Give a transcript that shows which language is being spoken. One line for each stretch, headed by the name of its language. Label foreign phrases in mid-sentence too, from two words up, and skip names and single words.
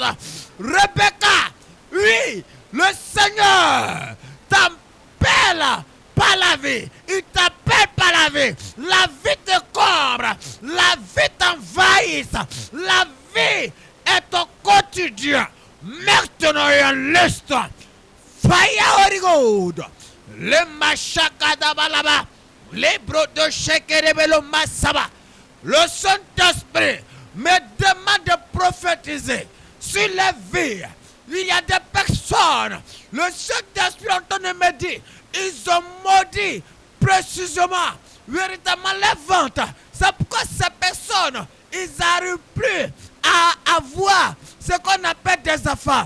French: Rebecca, oui, le Seigneur t'appelle par la vie, il t'appelle par la vie. La vie te couvre, la vie t'envahisse, la vie est au quotidien. Maintenant et en l'instant,
English: Fire Holy God, le machakadabalaba, les brodos shekerebelo masaba.
French: Le Saint-Esprit me demande de prophétiser sur les vies. Il y a des personnes, le Saint-Esprit en train de me dire, ils ont maudit précisément, véritablement les ventes. C'est pourquoi ces personnes, ils n'arrivent plus à avoir ce qu'on appelle des affaires.